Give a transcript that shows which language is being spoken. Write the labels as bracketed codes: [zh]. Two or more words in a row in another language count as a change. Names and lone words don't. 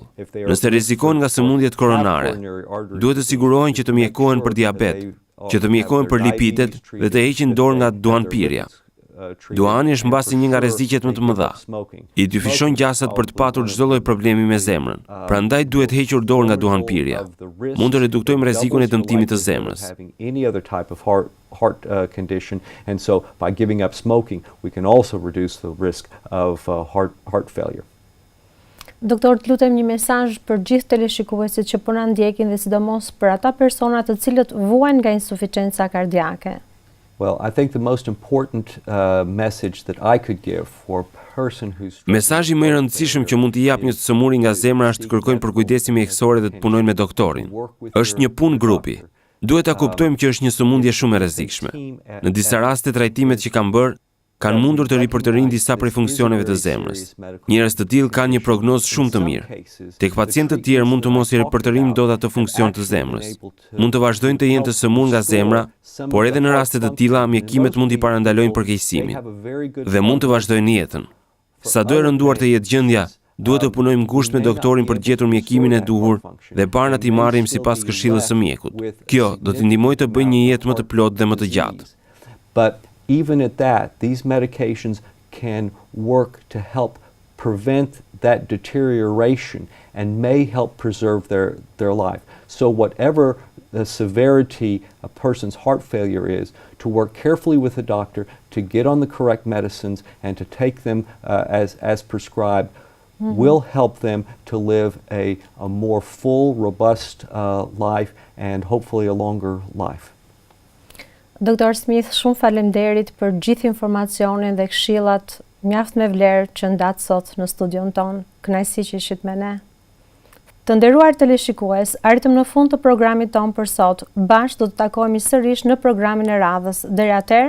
[sq] Nëse rrezikojnë nga sëmundjet koronare, duhet të sigurohen që të mjekohen për diabet, që të mjekohen për lipidet dhe të heqin dorë nga duanpirja. Duani është mbasi një nga rreziqet më të mëdha. I dyfishon gjasat për të patur çdo lloj problemi me zemrën. Prandaj duhet hequr dorë nga duanpirja. Mund të reduktojmë rrezikun e dëmtimit të zemrës. [en] Heart condition, and so by giving up smoking, we can also reduce the risk of heart failure. [sq] Doktor, të lutem një mesazh për gjithë teleshikuesit që po na ndjekin dhe sidomos për ata persona të cilët vuajnë nga insuficienca kardiake. [en] Well, I think the most important message that I could give for a person who's [sq] Mesazhi më i rëndësishëm që mund t'i jap një sëmuri nga zemra është të kërkojnë përkujdesim mjekësor dhe të punojnë me doktorin. Është një punë grupi. Duhet ta kuptojmë që është një sëmundje shumë e rrezikshme. Në disa raste trajtimet që kam bërë kanë mundur të ripërtërinë disa prej funksioneve të zemrës. Njerëz të tillë kanë një prognozë shumë të mirë. Tek pacientë të tjerë mund të mos i ripërtërinë dot atë funksion të zemrës. Mund të vazhdojnë të jenë të sëmurë nga zemra, por edhe në raste të tilla mjekimet mund t'i parandalojnë përkeqësimin dhe mund të vazhdojnë jetën. Sado e rënduar të jetë gjendja, duhet të punojmë ngushtë me doktorin për të gjetur mjekimin e duhur dhe parna t'i marrim sipas këshillës së mjekut. Kjo do t'i ndihmojë të bëjë një jetë më të plotë dhe më të gjatë. [en] But even at that, these medications can work to help prevent that deterioration and may help preserve their life. So whatever the severity a person's heart failure is, to work carefully with the doctor to get on the correct medicines and to take them as prescribed will help them to live a more full, robust life and hopefully a longer life. [sq] Doktor Smith, shumë faleminderit për gjithë informacionin dhe këshillat mjaft me vlerë që ndat sot në studion ton. Kënaqësi që ishit me ne. Të nderuar teleshikues, arritëm në fund të programit ton për sot. Bashkë do të takohemi sërish në programin e radhës.